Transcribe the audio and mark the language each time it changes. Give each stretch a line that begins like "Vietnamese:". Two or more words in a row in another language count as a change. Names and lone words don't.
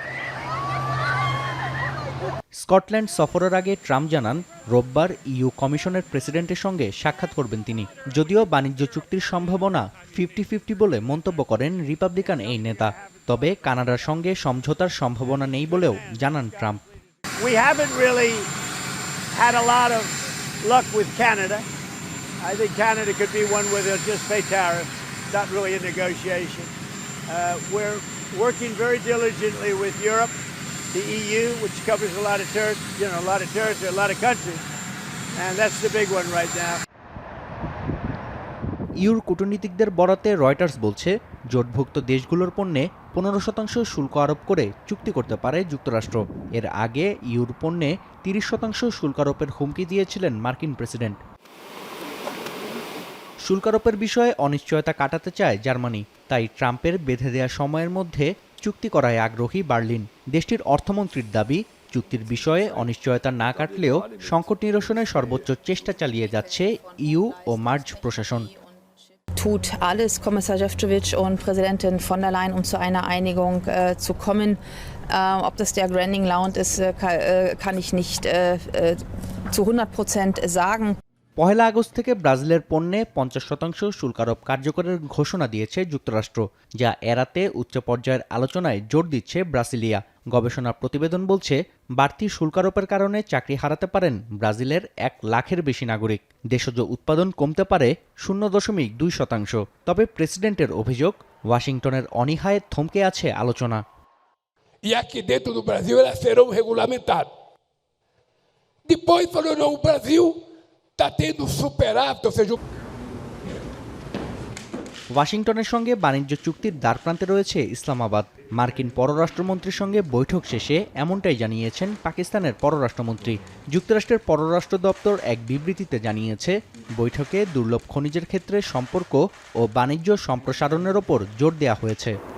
Bangla: স্কটল্যান্ড সফরের আগে ট্রাম্প জানান রোববার ইইউ কমিশনের প্রেসিডেন্টের সঙ্গে সাক্ষাৎ করবেন তিনি। যদিও বাণিজ্য চুক্তির সম্ভাবনা 50-50 বলে মন্তব্য করেন রিপাবলিকান এই নেতা। তবে কানাডার সঙ্গে সমঝোতার সম্ভাবনা নেই বলেও জানান ট্রাম্প।
English: We haven't really had a lot of luck with Canada. I think Canada could be one where they'll just pay tariffs, not really a negotiation. We're working very diligently with Europe, the EU, which covers a lot of territory, a lot of countries, and that's the big one right now.
Bangla: ইউর কূটনীতিকদের বরাতে রয়টার্স বলছে, জোটভুক্ত দেশগুলোর পণ্যে 15% শুল্ক আরোপ করে চুক্তি করতে পারে যুক্তরাষ্ট্র। এর আগে ইউর পণ্যে 30% শুল্ক আরোপের হুমকি দিয়েছিলেন মার্কিন প্রেসিডেন্ট। শুল্ক আরোপের বিষয়ে অনিশ্চয়তা কাটাতে চায় জার্মানি, তাই ট্রাম্পের বেঁধে দেওয়া সময়ের মধ্যে চুক্তি করায় আগ্রহী বার্লিন। দেশটির অর্থমন্ত্রীর দাবি, চুক্তির বিষয়ে অনিশ্চয়তা না কাটলেও সংকট নিরসনের সর্বোচ্চ চেষ্টা চালিয়ে যাচ্ছে ইইউ ও মার্জ প্রশাসন।
German: Tut alles, Kommissar Šefčovič und Präsidentin von der Leyen, um zu einer Einigung zu kommen. Ob das der Granding Round ist, kann ich nicht zu 100% sagen.
Bangla: 1 আগস্ট থেকে ব্রাজিলের পণ্যে 50% শুল্ক আরোপ কার্যকরের ঘোষণা দিয়েছে যুক্তরাষ্ট্র, যা এড়াতে উচ্চ পর্যায়ের আলোচনায় জোর দিচ্ছে ব্রাসিলিয়া। গবেষণা প্রতিবেদন বলছে, বাড়তি শুল্ক আরোপের কারণে চাকরি হারাতে পারেন ব্রাজিলের 1 লাখের বেশি নাগরিক। দেশজ উৎপাদন কমতে পারে 0.2%। তবে প্রেসিডেন্টের অভিযোগ, ওয়াশিংটনের অনীহায় থমকে আছে আলোচনা।
Portuguese: E aqui dentro do Brasil elas serão regulamentadas. Depois falou, não, o Brasil está tendo superávit, ou seja,
Bangla: ওয়াশিংটনের সঙ্গে বাণিজ্য চুক্তির দ্বারপ্রান্তে রয়েছে ইসলামাবাদ। মার্কিন পররাষ্ট্রমন্ত্রীর সঙ্গে বৈঠক শেষে এমনটাই জানিয়েছেন পাকিস্তানের পররাষ্ট্রমন্ত্রী। যুক্তরাষ্ট্রের পররাষ্ট্র দপ্তর এক বিবৃতিতে জানিয়েছে, বৈঠকে দুর্লভ খনিজের ক্ষেত্রে সম্পর্ক ও বাণিজ্য সম্প্রসারণের ওপর জোর দেওয়া হয়েছে।